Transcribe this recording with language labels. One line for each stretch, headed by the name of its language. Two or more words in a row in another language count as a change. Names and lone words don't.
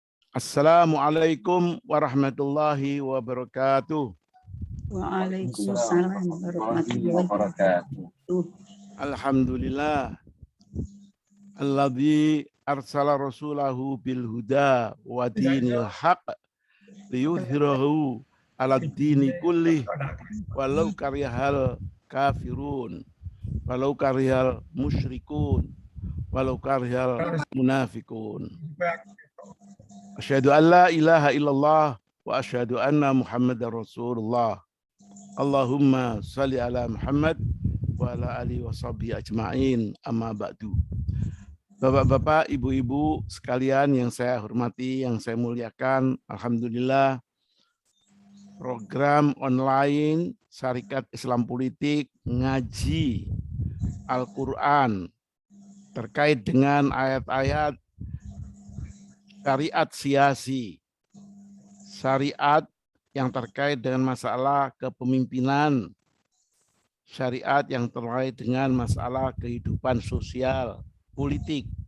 Arabic: السلام عليكم ورحمة الله وبركاته. وعليكم السلام ورحمة الله وبركاته. الحمد لله. الذي أرسل رسوله بالهدى ودين الحق ليظهره على الدين كله ولو كره الكافرون ولو كره المشركون ولو كره المنافقون. أشهد أن لا إله إلا الله وأشهد أن محمدا رسول الله. اللهم صل على محمد وعلى آله وصحبه أجمعين، أما بعد.
Indonesian: Bapak-bapak, ibu-ibu sekalian yang saya hormati, yang saya muliakan, alhamdulillah program online Syarikat Islam Politik ngaji Al-Qur'an terkait dengan ayat-ayat syariat siasi, syariat yang terkait dengan masalah kepemimpinan, syariat yang terkait dengan masalah kehidupan sosial, politik.